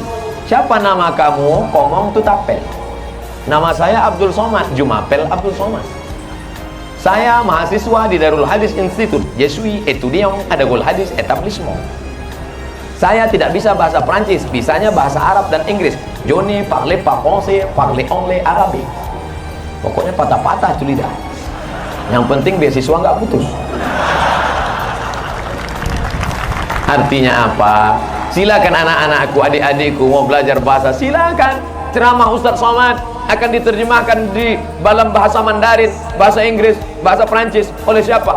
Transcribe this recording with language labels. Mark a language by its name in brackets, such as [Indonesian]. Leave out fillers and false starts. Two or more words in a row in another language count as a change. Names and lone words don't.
[Indonesian] Siapa nama kamu? [French] Komong Tutapel. [Indonesian] Nama saya Abdul Somad, Jumapel Abdul Somad. Saya mahasiswa di Darul Hadis Institute, [French] Jesui, Etudiant, Adagol Hadis, Etablissement. [Indonesian] Saya tidak bisa bahasa Prancis, bisanya bahasa Arab dan Inggris. [French] Je ne parle pas français, parle anglais, arabe. [Indonesian] Pokoknya patah-patah itu lidah. Yang penting beasiswa nggak putus. Artinya apa? Silakan anak-anakku, adik-adikku mau belajar bahasa, silakan. Ceramah Ustadz Somad akan diterjemahkan di dalam bahasa Mandarin, bahasa Inggris, bahasa Prancis oleh siapa?